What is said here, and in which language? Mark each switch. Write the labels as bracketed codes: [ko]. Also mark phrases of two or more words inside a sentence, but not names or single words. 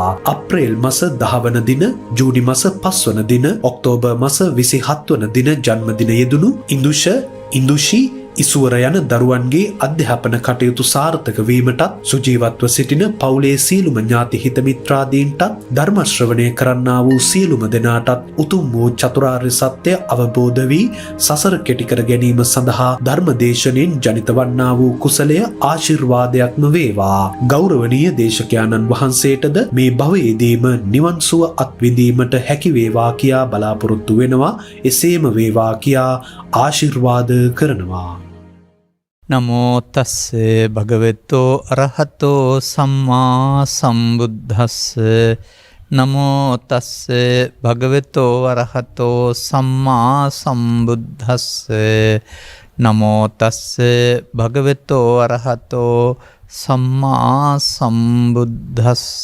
[si] අප්‍රේල් මාස 10 වන දින, ජූනි මාස 5 වන දින, ඔක්තෝබර් මාස 27 වන දින ජන්මදින යෙදුණු ඉන්දුෂි ඉසුවර යන දරුවන්ගේ අධ්‍යාපන කටයුතු සාර්ථක වීමටත් සුජීවත්ව සිටින පවුලේ සියලුම ඥාති හිත මිත්‍රාදීන්ටත් ධර්ම ශ්‍රවණය කරන්නා වූ සියලුම දෙනාටත් උතුම් වූ චතුරාර්ය සත්‍ය අවබෝධ වී සසර කෙටි කර ගැනීම සඳහා ධර්ම දේශනෙන් ජනිත වන්නා වූ කුසලය ආශිර්වාදයක්ම වේවා. ගෞරවනීය දේශකයාණන් වහන්සේටද මේ භවයේදීම නිවන් සුව අත්විඳීමට හැකි වේවා කියා බලාපොරොත්තු වෙනවා. එසේම වේවා කියා ආශිර්වාද කරනවා. [pi] නමෝ තස්සේ භගවතෝ අරහතෝ සම්මා සම්බුද්දස්ස. නමෝ තස්සේ භගවතෝ අරහතෝ සම්මා සම්බුද්දස්ස. නමෝ තස්සේ භගවතෝ අරහතෝ සම්මා සම්බුද්දස්ස.